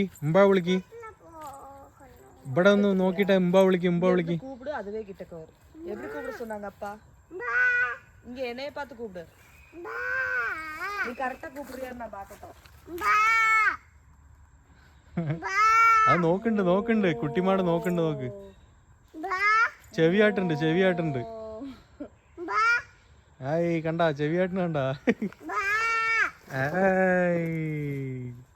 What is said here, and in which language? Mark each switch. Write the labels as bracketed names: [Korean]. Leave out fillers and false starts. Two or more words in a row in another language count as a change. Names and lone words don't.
[Malayalam] ഉമ്പാ വിളിക്ക്. ഇവിടെ ഒന്ന് നോക്കിട്ട് ഉമ്പാ വിളിക്ക്. ഉമ്പാ വിളിക്ക്. [Tamil] அதுவே கிட்டக்க வரும். எப்படி கூப்பிட சொன்னாங்க அப்பா? இங்க என்னைய பார்த்து கூப்பிடு. நீ கரெக்டா கூப்பிடுறியான்னு நான் பார்க்கட்டும். [Malayalam] അത് നോക്കണ്ട് കുട്ടിമാട് നോക്ക്. ചെവിയാട്ടുണ്ട്. ആയി കണ്ടാ ചെവിയാട്ടിന് കണ്ടാ.